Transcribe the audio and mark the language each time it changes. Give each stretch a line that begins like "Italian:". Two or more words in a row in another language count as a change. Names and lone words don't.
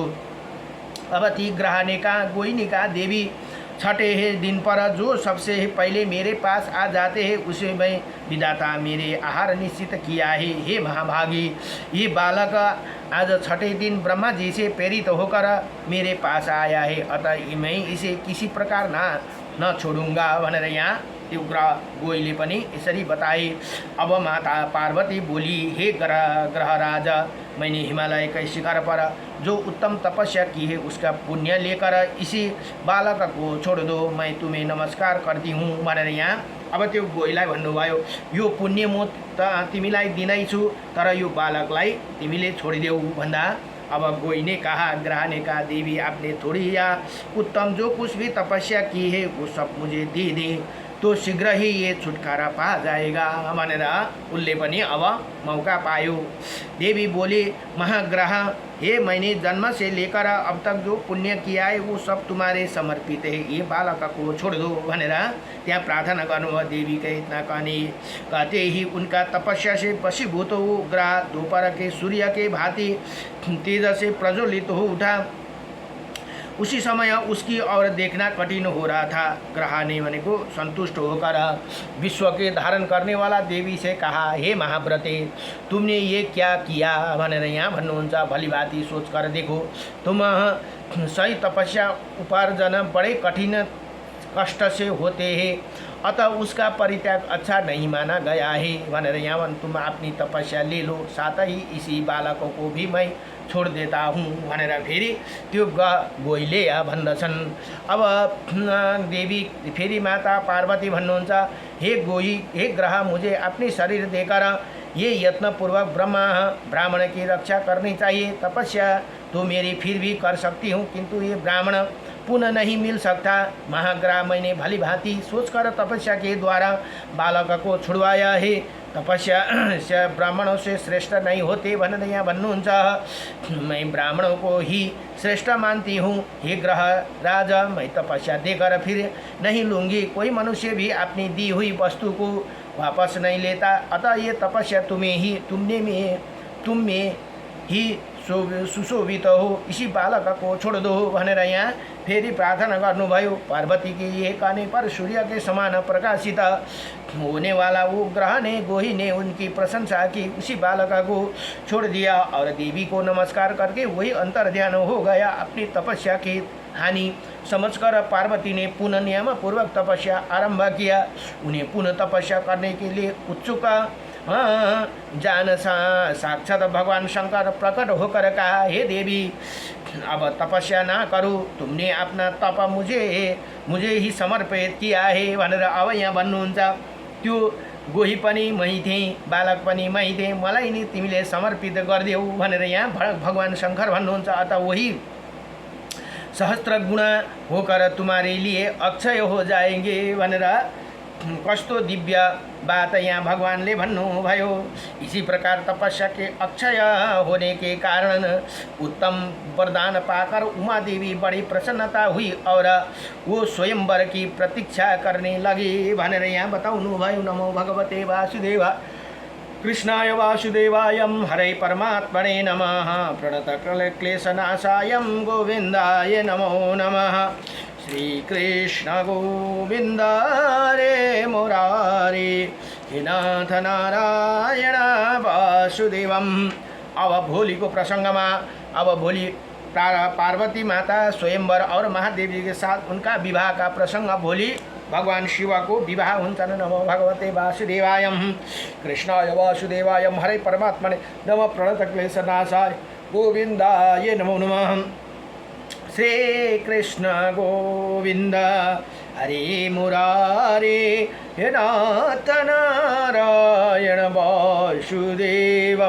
Hindi: अब ती ग्रह ने कहा, कोई नहीं कहा देवी, छठे हैं दिन पर जो सबसे पहले मेरे पास आ जाते हैं उसे मैं विधाता मेरे आहार निश्चित किया है। हे महाभागी, ये बालक आज छठे दिन ब्रह्मा जी से प्रेरित होकर मेरे पास आया है, अतः मैं इसे किसी प्रकार न छोड़ूंगा
Nepali: भनेर यहाँ त्यो गोहीले पनि यसरी बताए।
Hindi: अब माता पार्वती बोली, हे ग्रहराज, मैंने हिमालय के शिखर पर जो उत्तम तपस्या की है उसका पुण्य लेकर इसी बालक को छोड़ दो, मैं तुम्हें नमस्कार करती हूँ
Nepali: भनेर यहाँ अब त्यो गोहीलाई भन्नुभयो, यो पुण्य म तिमीलाई दिनै छु, तर यो बालकलाई तिमीले छोडिदेऊ भन्दा अब
Hindi: गोही ने कहा, ग्रह ने कहा, देवी आपने थोड़ी या उत्तम जो कुछ भी तपस्या की है वो सब मुझे दे दे तो शीघ्र ही ये छुटकारा पा जाएगा
Nepali: भनेर उसले पनि अब मौका पायो।
Hindi: देवी बोली, महाग्रह, हे मैंने जन्म से लेकर अब तक जो पुण्य किया है वो सब तुम्हारे समर्पित है, ये बालक को छोड़ दो
Nepali: भनेर त्यहाँ प्रार्थना गर्नुभयो।
Hindi: देवी के इतना कहते ही उनका तपस्या से वशीभूत हो ग्रह दोपहर के सूर्य के भांति तेज से प्रज्वलित हो उठा। उसी समय उसकी ओर देखना कठिन हो रहा था। ग्रह ने भनेको संतुष्ट होकर विश्व के धारण करने वाला देवी से कहा, हे महाव्रते, तुमने ये क्या किया
Nepali: भनेर यहाँ भन्नुहुन्छ।
Hindi: भलीभांति सोच कर देखो, तुम सही तपस्या उपार्जन बड़े कठिन कष्ट से होते हैं, अतः उसका परित्याग अच्छा नहीं माना गया है
Nepali: भनेर यहाँ
Hindi: तुम अपनी तपस्या ले लो, साथ ही इसी बालकों को भी मैं छोड़ देता हूँ
Nepali: भनेर फेरि त्यो गोहीले भन्दछन्। अब देवी फेरि माता पार्वती भन्नुहुन्छ, हे गोही,
Hindi: हे ग्रह, मुझे अपने शरीर देकर ये यत्नपूर्वक ब्राह्मण की रक्षा करनी चाहिए। तपस्या तो मेरी फिर भी कर सकती हूँ, किंतु ये ब्राह्मण पुनः नहीं मिल सकता। महाग्रह, मैंने भली भांति सोचकर तपस्या के द्वारा बालक को छुड़वाया है। तपस्या से ब्राह्मणों से श्रेष्ठ नहीं होते
Nepali: भनेर यहाँ भन्नुहुन्छ।
Hindi: मैं ब्राह्मणों को ही श्रेष्ठ मानती हूँ। हे ग्रह राजा, मैं तपस्या देकर फिर नहीं लूँगी। कोई मनुष्य भी अपनी दी हुई वस्तु को वापस नहीं लेता, अतः ये तपस्या तुम में ही सुशोभित हो, इसी बालक को छोड़ दो
Nepali: भनेर यहाँ फेरि प्रार्थना गर्नुभयो।
Hindi: पार्वती के ये कहने पर सूर्य के समान प्रकाशित होने वाला वो ग्रह ने गोही ने उनकी प्रशंसा की। उसी बालक को छोड़ दिया और देवी को नमस्कार करके वही अंतर्ध्यान हो गया। अपनी तपस्या की हानि समझकर पार्वती ने पुनः नियम पूर्वक तपस्या आरंभ किया। उन्हें पुनः तपस्या करने के लिए उत्सुक जान साक्षात भगवान शंकर प्रकट होकर कहा, हे देवी, अब तपस्या ना करूँ, तुमने अपना तप मुझे ही समर्पित किया है
Nepali: भनेर अब यहाँ भन्नुहुन्छ। त्यो गोही पनि मै थिएँ, बालक पनि मै थिएँ, मलाई नि तिमीले समर्पित गरिदेऊ भनेर यहाँ भगवान शंकर भन्नुहुन्छ।
Hindi: अतः वही सहस्त्र गुणा होकर तुम्हारे लिए अक्षय हो जाएंगे
Nepali: भनेर कस्तो दिव्य बात यहाँ भगवानले भन्नुभयो।
Hindi: इसी प्रकार तपस्या के अक्षय होने के कारण उत्तम वरदान पाकर उमा देवी बड़ी प्रसन्नता हुई और वो स्वयंवर की प्रतीक्षा करने लगे
Nepali: भनेर यहाँ बताउनुभयो।
Sanskrit: नमो भगवते वासुदेव। कृष्णाय वासुदेवाय हरे परमात्मने नमः। प्रणतक्लेशनाशाय गोविन्दाय नमो नमः। श्रीकृष्ण गोविन्द रे मुरारे हे नाथ नारायण वासुदेवम।
Hindi: अब भोलि को प्रसंग में अब भोलि पार्वती माता स्वयंवर और महादेव जी के साथ उनका विवाह का प्रसंग
Nepali: भोलि भगवान शिव को विवाह हुन्छन्।
Sanskrit: नमो भगवते वासुदेवाय कृष्णाय वासुदेवाय हरे परमात्मने नमः। प्रणतक्लेशनाशाय गोविन्दाय नमो नमः। श्री कृष्ण गोविंद हरे मुरारे हे नाथ नारायण वासुदेवम।